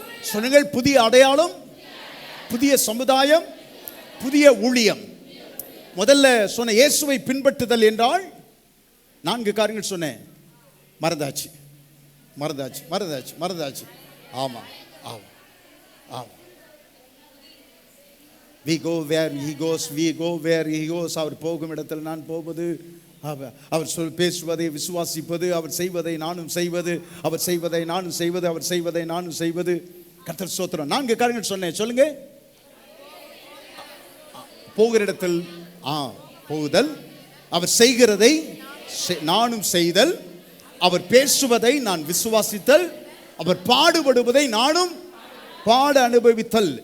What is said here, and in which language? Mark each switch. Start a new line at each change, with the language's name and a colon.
Tamil: சொல்லுங்கள், புதிய அடையாளம், புதிய சமுதாயம், புதிய ஊழியம். முதல்ல சொன்ன இயேசுவை பின்பற்றுதல் என்றால் 4 காரியங்கள் சொன்னேன். மறந்தாச்சு மறந்தாச்சு மறந்தாச்சு மறந்தாச்சு. ஆமா ஆமா ஆமா.
English: We go where he goes, we go where he goes.
Tamil: அவர் போகும் இடத்தில் நான் போவது, அவர் பேசுவதை விசுவாசிப்பது, அவர் செய்வதை நானும் செய்வது, அவர் செய்வதை நானும் செய்வது, அவர் செய்வதை நானும் செய்வது. கர்த்தர் ஸ்தோத்திரம். 4 காரியங்கள் சொன்னேன். சொல்லுங்க. போகிற இடத்தில் போகுதல், அவர் செய்கிறதை நானும் செய்தல், அவர் பேசுவதை நான் விசுவாசித்தல், அவர் பாடுபடுவதை நானும் பாட அனுபவித்தல்.